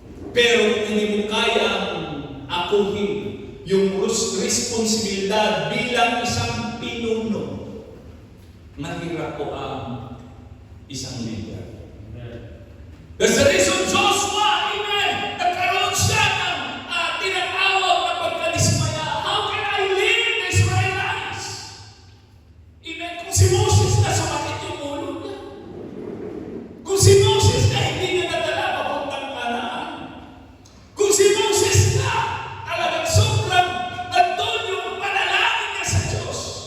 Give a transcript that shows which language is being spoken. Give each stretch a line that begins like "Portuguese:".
Filipino: Pero hindi mo kayang akuhin yung responsibilidad bilang isang pinuno. Mahirap po ang isang leader.
English: That's the reason
Filipino: Joshua, amen, nagkaroon siya ng tinatawag na pagkadismaya.
English: How can I lead the Israelites? Amen.
Filipino: Kung si Moses na sumakit yung ulo niya. Kung si Moses na hindi niya nadala papuntang Kanaan. Kung si Moses na talagang sobrang nandun yung panalangin niya sa Diyos.